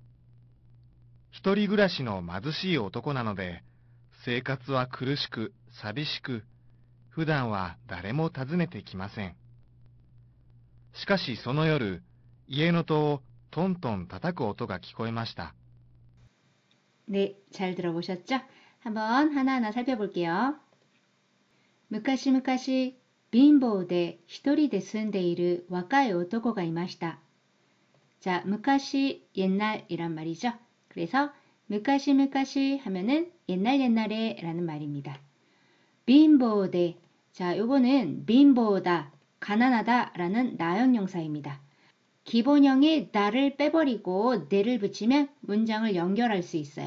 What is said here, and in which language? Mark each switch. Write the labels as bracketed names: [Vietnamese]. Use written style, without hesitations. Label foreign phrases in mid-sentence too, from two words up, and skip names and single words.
[Japanese] 一人暮らしの貧しい男なので、生活は苦しく寂しく、普段は誰も訪ねてきません。しかしその夜、家の戸をトントン叩く音が聞こえました。 [Korean] 네, 잘 들어보셨죠? 한번 하나하나 살펴볼게요. [Japanese] 무카시 貧乏で一人で住んでいる若い男がいました. [Korean] 자, 무카시 옛날이란 말이죠. 그래서 무카시 하면은 옛날에 라는 말입니다. 빈보데, 자, 요거는 빈보다, 가난하다 라는 나형용사입니다. 기본형에 다를 빼버리고 네를 붙이면 문장을 연결할 수 있어요.